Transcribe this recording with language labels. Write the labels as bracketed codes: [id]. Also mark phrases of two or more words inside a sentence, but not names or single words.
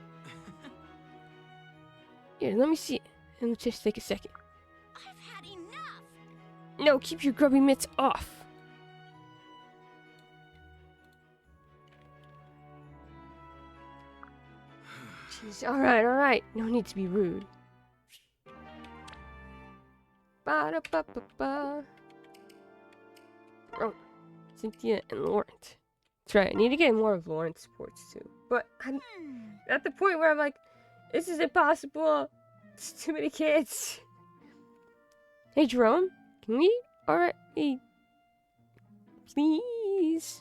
[en] Here, let me see it. Let me just take a second. I've had enough. No, keep your grubby mitts off. Jeez, alright. No need to be rude. Ba-da-ba-ba-ba. Oh, Cynthia and Lawrence. That's right, I need to get more of Lawrence supports too. But I'm at the point where I'm like, this is impossible. It's too many kids. Hey, Jerome, can we? Alright, hey. Please.